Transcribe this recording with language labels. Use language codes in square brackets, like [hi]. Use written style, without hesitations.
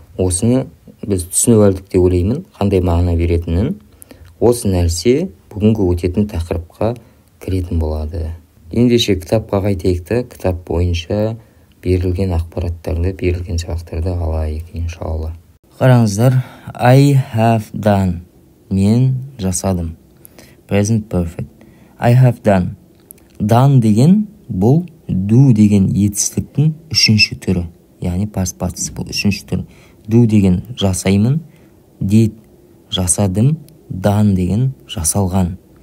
[kk] Осыны біз түсініп алдық деп ойлаймын, қандай мағына беретінін. Осы нәрсе бүгінгі өтетін тақырыпқа кіретін болады. Ендеше кітапқа қайтайық. Кітап бойынша берілген ақпараттарды, берілген сабақтарды алайық, иншалла. Қараңыздар, [en] I have done. [kk] Мен жасадым. [en] Present perfect. I have done. [kk] Done деген бұл do деген етістіктің үшінші түрі. Яғни past participle үшінші түрі. Do деген жасаймын. Did жасадым. Done деген жасалған.